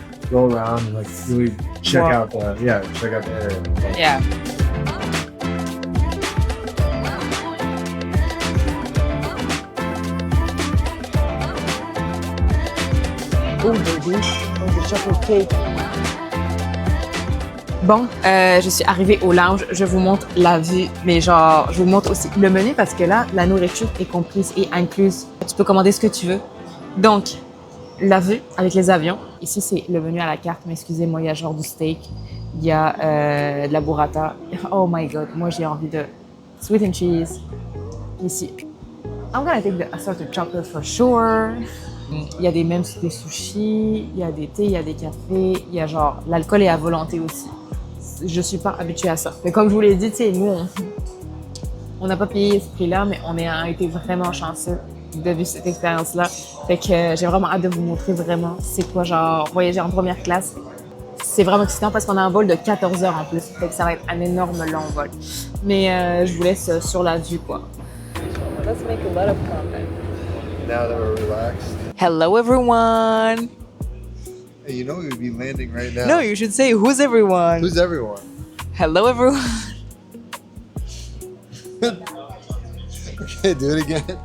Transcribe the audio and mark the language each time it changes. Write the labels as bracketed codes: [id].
[en] go around and like really check Wow. out the check out the area. Yeah. Oh baby, oh the chocolate cake. [fr] Bon, je suis arrivée au lounge. Je vous montre la vue, mais genre, je vous montre aussi le menu parce que là, la nourriture est comprise et incluse. Tu peux commander ce que tu veux. Donc, la vue avec les avions. Ici, c'est le menu à la carte, mais excusez-moi, il y a genre du steak, il y a de la burrata. [en] Oh my god, [fr] moi j'ai envie de [en] sweet and cheese. [fr] Ici, [en] I'm gonna take the assorted chocolate for sure. [fr] Il y a des mêmes des sushis, il y a des thés, il y a des cafés, il y a genre l'alcool est à volonté aussi. Je suis pas habituée à ça. Mais comme je vous l'ai dit, tu sais, nous on n'a pas payé ce prix-là, mais on a été vraiment chanceux de vivre cette expérience-là. Fait que j'ai vraiment hâte de vous montrer vraiment c'est quoi genre voyager en première classe. C'est vraiment excitant parce qu'on a un vol de 14 heures en plus. Fait que ça va être un énorme long vol. Mais je vous laisse sur la vue quoi. [en] Let's make a lot of content. Now that we're relaxed. Hello everyone. Hey, you know we would be landing right now. No, you should say who's everyone. Who's everyone? Hello everyone. Okay, do it again.